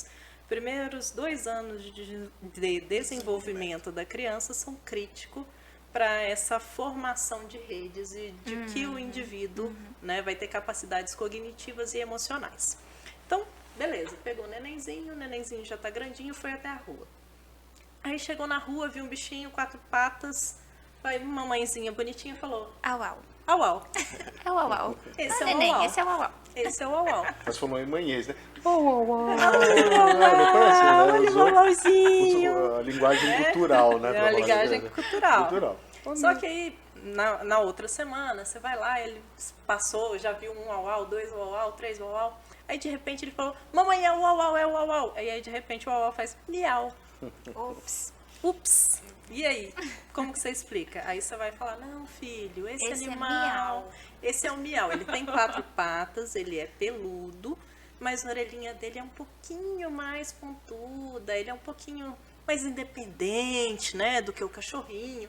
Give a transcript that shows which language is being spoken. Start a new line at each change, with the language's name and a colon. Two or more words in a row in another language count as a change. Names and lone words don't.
Portuguese: Primeiros 2 anos de desenvolvimento da criança são críticos para essa formação de redes e de que o indivíduo, né, vai ter capacidades cognitivas e emocionais. Então, beleza, pegou o nenenzinho já está grandinho, foi até a rua. Aí chegou na rua, viu um bichinho, 4 patas, aí uma mamãezinha bonitinha falou, Au, au. au, au. É o au, au. Esse é o neném, au, au. esse é o au, au. Esse é o au, au. Mas falou em manhês, né? Não conhece, né? olha o Usou- mamãozinho. A linguagem cultural, né? É pra a falar linguagem de- cultural. Só que aí, na outra semana, você vai lá, ele passou, já viu 1 au, au, 2 au, au, 3 au, au. Aí, de repente, ele falou, mamãe, é o au, au, é o au, au. Aí, de repente, o au, au faz miau. Ops. Ups. E aí, como que você explica? Aí você vai falar, não, filho, esse Esse é animal, miau. esse é o miau. Ele tem 4 patas, ele é peludo, mas a orelhinha dele é um pouquinho mais pontuda, ele é um pouquinho mais independente, né, do que o cachorrinho.